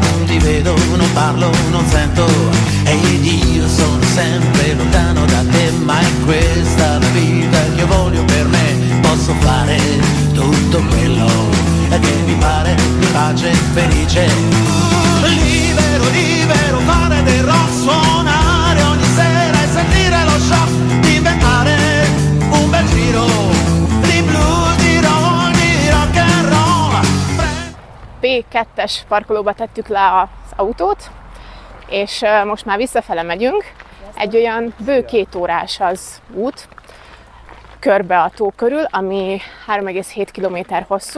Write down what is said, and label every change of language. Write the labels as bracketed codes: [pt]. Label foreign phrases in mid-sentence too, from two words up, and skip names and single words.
[it] non ti vedo, non parlo, non sento, ed io sono sempre lontano da te, ma in questa vita che voglio per me, posso fare tutto quello che mi pare, di pace e felice, libero, libero, fare del rock, suonare ogni sera e sentire lo shock, di inventare un bel giro di blues, di [en] rock and roll. [hu] P2-es parkolóba tettük le az autót, és most már visszafele megyünk. Egy olyan bő 2 órás az út, körbe a tó körül, ami 3,7 km hosszú.